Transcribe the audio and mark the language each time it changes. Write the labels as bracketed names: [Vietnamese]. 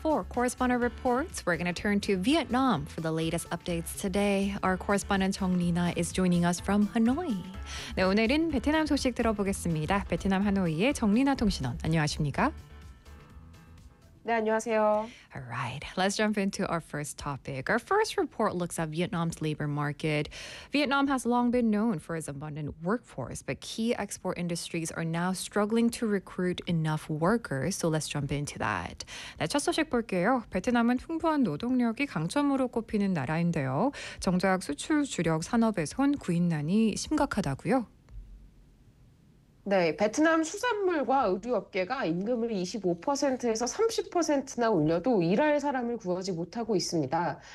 [English] For correspondent reports, we're going to turn to Vietnam for the latest updates today. Our correspondent Jung Lina is joining us from Hanoi. [Korean] 네, 오늘은 베트남 소식 들어보겠습니다. 베트남 하노이의 정 리나 통신원, 안녕하십니까? 네, 안녕하세요. [English] All right, let's jump into our first topic. Our first report looks at Vietnam's labor market. Vietnam has long been known for its abundant workforce, but key export industries are now struggling to recruit enough workers. So let's jump into that. [Korean] 네, 첫 소식 볼게요. 베트남은 풍부한 노동력이 강점으로 꼽히는 나라인데요. 정작 수출 주력 산업에선 구인난이 심각하다고요? 네, 베트남 수산물과 의류업계가 임금을 25%에서 30%나 올려도 일할 사람을 구하지 못하고 있습니다.